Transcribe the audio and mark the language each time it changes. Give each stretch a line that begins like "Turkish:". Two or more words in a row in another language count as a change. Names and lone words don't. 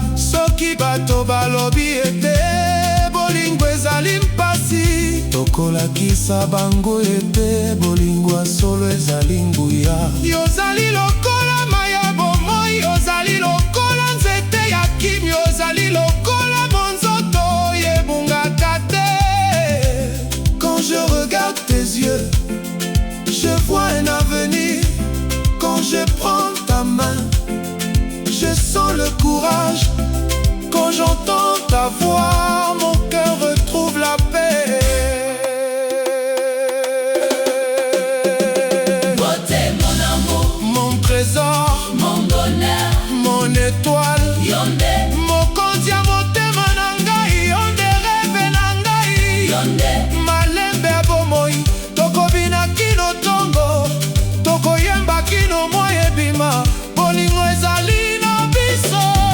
Lingala: Soki bato balobi ete bolingo ezali mpasi, tokolakisa bango ete bolingo ya solo ezali nguya. Yo ozali lokola maya bomoi, ozali lokola nzete ya kimi, ozali lokola monzoto oyebungaka te.
French: Quand je regarde tes yeux, je vois un avenir. Quand je prends ta main, je sens le courage. Quand j'entends ta voix, mon cœur retrouve la paix. Beauté, mon amour. Mon trésor. Mon bonheur. Mon étoile.
Lingala: Yo nde. Mokonzi ya motema na ngai, yo nde rêve na ngai. Yo nde. Malembe ya bomoi, tokobina kino tongo, tokoyemba kino mwa ebima. Bolingo ezali na biso.